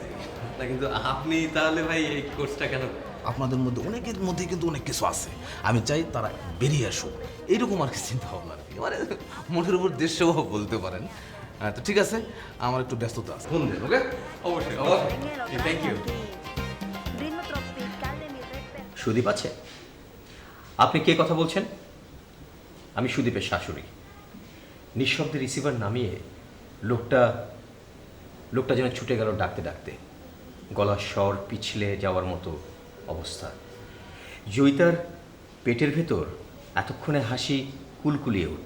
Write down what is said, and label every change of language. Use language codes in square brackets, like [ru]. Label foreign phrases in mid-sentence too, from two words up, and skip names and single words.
[bn] না, কিন্তু আপনি তাহলে ভাই এই কোর্সটা কেন? আপনাদের মধ্যে অনেকের মধ্যে কিন্তু অনেক কিছু আছে, আমি চাই তারা বেরিয়ে আসুক, এইরকম আর কি চিন্তা ভাবনা আর কি। মানে মনের উপর দেশ সেবা বলতে পারেন। হ্যাঁ, তো ঠিক আছে, আমার একটু ব্যস্ততা আছে, ফোন দেন। ওকে, অবশ্যই [es] En el [en] thank you. [es] aquí. Ritmo tropical de mi red. [bn] সুদীপ আছে? আপনি কে কথা বলছেন? আমি সুদীপের শাশুড়ি। নিঃশব্দে রিসিভার নামিয়ে লোকটা যেন ছুটে গেল ডাকতে ডাকতে, গলার স্বর পিছলে যাওয়ার মতো অবস্থা। জয়িতার পেটের ভেতর এতক্ষণে হাসি কুলকুলিয়ে উঠল।